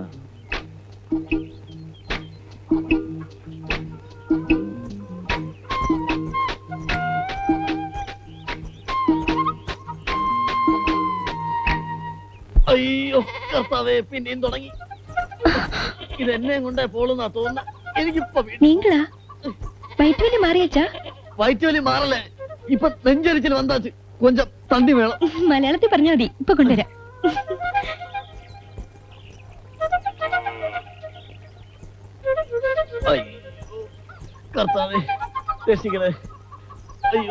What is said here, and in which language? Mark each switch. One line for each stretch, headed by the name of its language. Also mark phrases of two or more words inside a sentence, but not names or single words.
Malayalam: അയ്യോ കർത്താവേ, പിന്നെയും തുടങ്ങി. ഇതെന്നെ കൊണ്ടേ പോളുന്നാ തോന്നുന്ന. എനിക്കിപ്പോ
Tamil: நீங்களா? வயிற்று வலி மாறியாச்சா?
Malayalam: വയറ്റുവലി മാറല്ലേ, ഇപ്പൊ നെഞ്ചരിച്ചിൽ വന്നാച്ച്.
Tamil: கொஞ்சம் தண்ணி வேணும்.
Malayalam: മലയാളത്തിൽ പറഞ്ഞാൽ മതി, ഇപ്പൊ കൊണ്ടുവരാം. കർത്താവേ രക്ഷിക്കണേ. അയ്യോ